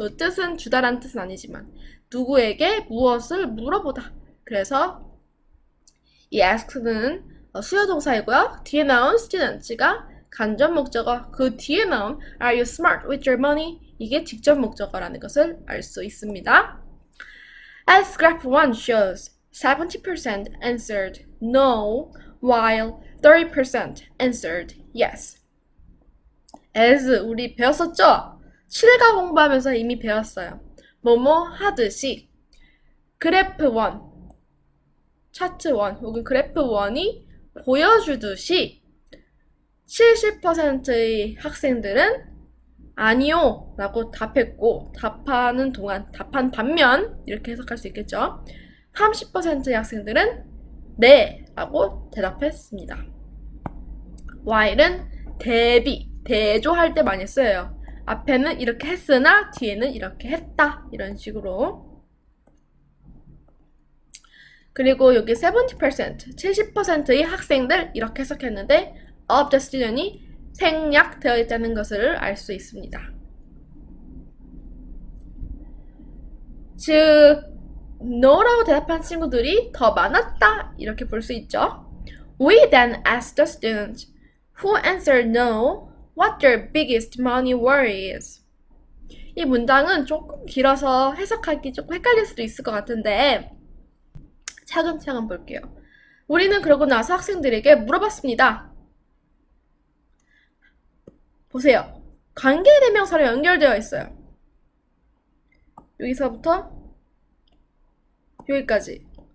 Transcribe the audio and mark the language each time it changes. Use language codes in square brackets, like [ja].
[ko] 뜻은 주다라는 뜻은 아니지만 누구에게 무엇을 물어보다. 그래서 이 ask는 수요 동사이고요. 뒤에 나온 students가 간접 목적어, 그 뒤에 나온 [en] are you smart with your money? [ko] 이게 직접 목적어라는 것을 알 수 있습니다. [en] As graph 1 shows, 70% answered no, while 30% answered yes. [ko] as 우리 배웠었죠? 7가 공부하면서 이미 배웠어요. 뭐뭐 하듯이 그래프 1, 차트 1 혹은 그래프 1이 보여주듯이 70%의 학생들은 아니요 라고 답했고 답하는 동안 답한 반면 이렇게 해석할 수 있겠죠. 30%의 학생들은 네 라고 대답했습니다. while은 대비, 대조할 때 많이 쓰여요. 앞에는 이렇게 했으나 뒤에는 이렇게 했다 이런 식으로. 그리고 여기 70%, 70%의 학생들 이렇게 해석했는데 [en] of the student [ko] 이 생략되어 있다는 것을 알 수 있습니다. 즉 no라고 대답한 친구들이 더 많았다 이렇게 볼 수 있죠. [en] We then asked the students who answered no what their biggest money worry is. [ko] 이 문장은 조금 길어서 해석하기 조금 헷갈릴 수도 있을 것 같은데 차근차근 볼게요. 우리는 그러고 나서 학생들에게 물어봤습니다. 보세요. 관계대명사로 연결되어 있어요. 여기서부터 여기까지.